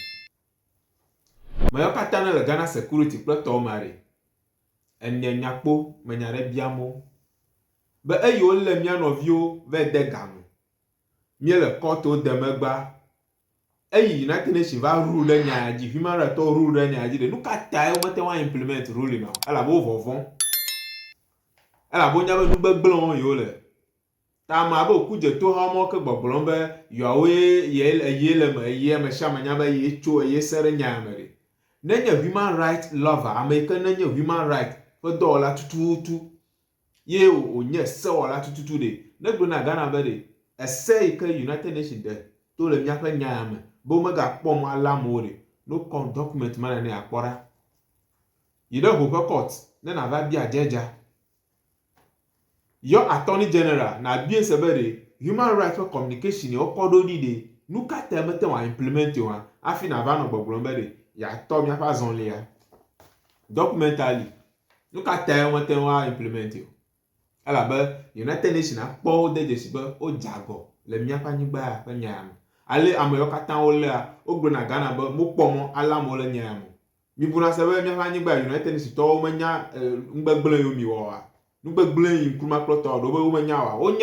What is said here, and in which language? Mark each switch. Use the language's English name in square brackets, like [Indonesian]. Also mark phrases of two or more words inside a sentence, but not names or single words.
[Ewe] me yawo katã ne le Ghana Security kple tɔwo ma ɖe enye nyakpo menya ɖe biamo be eyiwo le mía nɔviwo va de game míele kɔto de megba eyi United Nations va rule ɖe nya ya dzi [English] human rights [Ewe] tɔwo rule ɖe nya ya dzi ɖe nu katã wo mete wa [English] implement rule [Ewe] na elabe wo vɔvɔm elabe wo nya be nugbegblẽwo yiwo le ta ame abe oku dze to ha ma ke gbɔgblɔm be yawo ye le me ye me sia me nya be ye tso ye se ɖe nya ya me ɖe nenye [English] human rights lover [Ewe] ame yi ke nenye [English] human rights [Ewe] ƒe dɔwɔla tututu ye wònye sewɔla tututu ɖe negblɔ na Ghana be ɖe ese yi ke United Nations de to le míaƒe nya ya me be womegakpɔm ale amewo ɖe no kɔ document ma ne akpɔ ɖa yi ɖe ho ƒe court ne nava bia dzedza yɔ [English] attorney general [Ewe] na bie se be ɖe [English] human rights [Ewe] ƒe communication wokɔ ɖo ɖi ɖe nu katã mete wa implement o hafi nava nɔ gbɔgblɔm be ɖe yatɔ míaƒe azɔli ya documentally nu katã mete wa implement o elabe United Nations akpɔ wo de dzesi be wo dze agɔ le míaƒe anyigba ya ƒe nya ya me ale ame yawo katã wo lea wo gblɔ na Ghana be mokpɔ mɔ ale amewo le nya ya me mi buna se be míaƒe anyigba United Nations tɔwo menya nugbegblẽ yiwo mi wɔa nugbegblẽ yi Nkrumah kple tɔwo ɖo be womenya wa